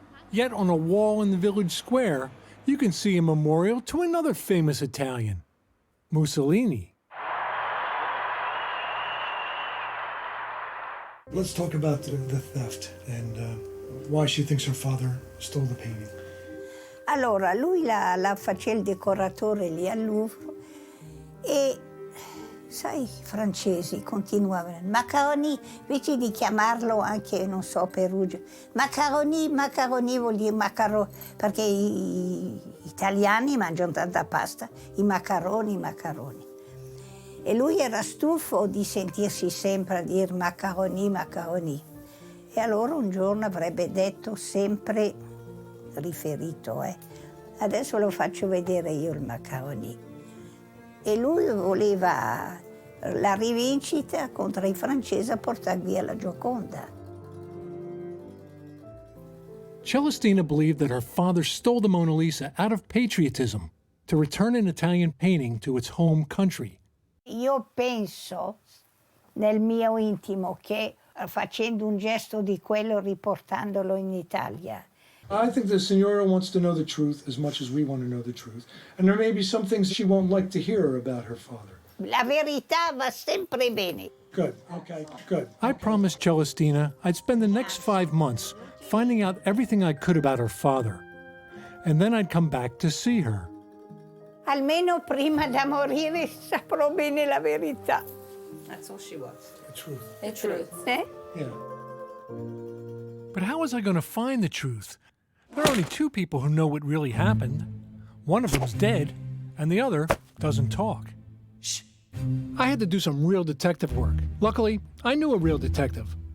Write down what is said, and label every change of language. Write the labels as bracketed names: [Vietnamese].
[English] Yet on a wall in the village square, you can see a memorial to another famous Italian, Mussolini. Let's talk about the theft and why she thinks her father stole the painting. [Italian] Allora, lui la faceva il decoratore lì al Louvre e, sai, i francesi continuavano. Macaroni, invece di chiamarlo anche, non so, Peruggia, Macaroni vuol dire macaroni, perché gli italiani mangiano tanta pasta, i macaroni. E lui era stufo di sentirsi sempre a dire macaroni. E allora un giorno avrebbe detto sempre riferito, Adesso lo faccio vedere io il Macaroni. E lui voleva la rivincita contro i francesi a portare via la Gioconda. [English] Celestina believed that her father stole the Mona Lisa out of patriotism to return an Italian painting to its home country. [Italian] Io penso nel mio intimo che facendo un gesto di quello riportandolo in Italia. [English] I think the Signora wants to know the truth as much as we want to know the truth. And there may be some things she won't like to hear about her father. [Italian] La verità va sempre bene. [English] Good, okay, good. I promised Celestina I'd spend the next 5 months finding out everything I could about her father. And then I'd come back to see her. [Italian] Almeno prima da morire saprò bene la verità. [English] That's all she wants. The truth. The truth. Yeah. But how was I going to find the truth? There are only two people who know what really happened. One of them's dead, and the other doesn't talk. Shh. I had to do some real detective work. Luckily, I knew a real detective.